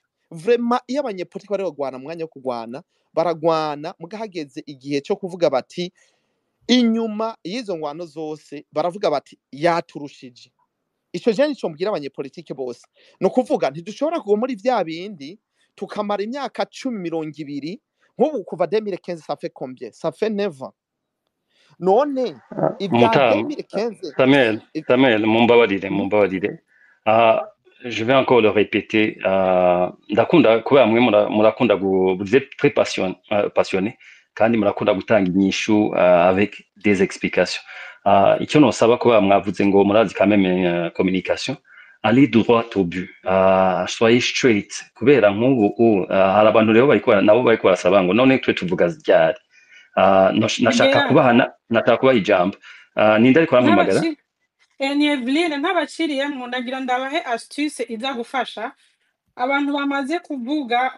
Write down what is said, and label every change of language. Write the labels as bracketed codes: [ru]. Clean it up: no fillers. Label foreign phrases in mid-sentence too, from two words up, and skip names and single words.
[rn] Vraiment iyo abanyepolitiki bari bagwana mwanya wo kugwana baragwana, mugahageze igihe cyo kuvuga bati inyuma y'izo ngwano zose baravuga bati yaturushije. Ico je nico mbwira abanyepolitiki bose, no kuvuga ntidushobora kugo muri vya bindi tukamara imyaka 10-20 nk'ubu kuva 2015 [fr] ça fait combien? Ça fait 9 ans. [rn] None ibya 2015 Samuel, mumbabarire. [fr] Je vais encore le répéter. [rn] Ndakunda kubera mwe murakunda [fr] vous êtes très passionné [rn] kandi murakunda gutanga inyishu [fr] avec des explications. [rn] Icyo nosaba kubera mwavuze ngo murazi [fr] quand même [rn] communication, [fr] allez droit au but. [rn] Soyez straight kubera nk'ubu hari abantu rero nabo bariko barasaba ngo none twe tuvuga ryari. Nashaka kubaha ijambo. Ninde ariko arampamagara? Evelyn ntabaciriyemo ndagira ndabahe astuce iza gufasha abantu bamaze kuvuga.